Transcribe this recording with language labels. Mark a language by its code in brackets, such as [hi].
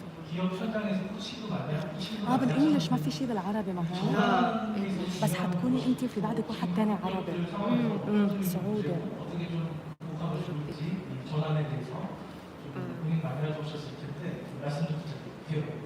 [ko] 기업 현장에서 시도 많이 하고 시도 [ar] بالانجلش ما في شيء بالعربي ما هو. بس حتكوني انت وفي بعدك واحد تاني عربي. سعودي. [ko] 어떻게 좀 보강을 좋을지 전환에 대해서 좀 고민 많이 해주셨을 텐데 말씀 좀 부탁드릴게요.